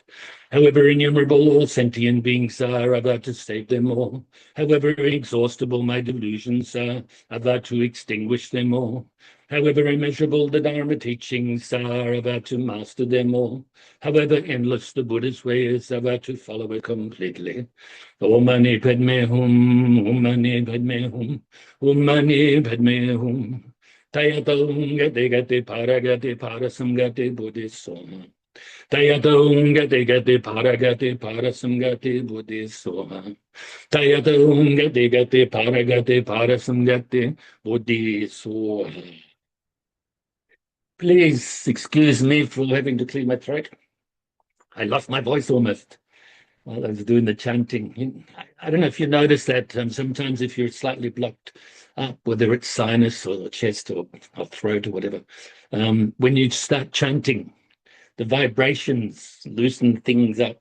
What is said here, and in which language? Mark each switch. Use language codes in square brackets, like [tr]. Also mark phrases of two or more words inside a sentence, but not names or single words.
[en] However innumerable all sentient beings are, I vow to save them all. However inexhaustible my delusions are, I vow to extinguish them all. However immeasurable the Dharma teachings are, I vow to master them all. However endless the Buddha's way is, I vow to follow it completely. [sa] ॐ मणि पद्मे हूँ ॐ मणि पद्मे हूँ ॐ मणि पद्मे हूँ. तयतं गते गते पारगते पारसंगते बुद्धिसोम. तयतं गते गते पारगते पारसंगते बुद्धिसोम. तयतं गते गते पारगते पारसंगते बुद्धिसोम. [en] Please excuse me for having to clear my throat. I lost my voice almost while I was doing the chanting. I don't know if you notice that sometimes if you're slightly blocked up, whether it's sinus or chest or throat or whatever, when you start chanting, the vibrations loosen things up.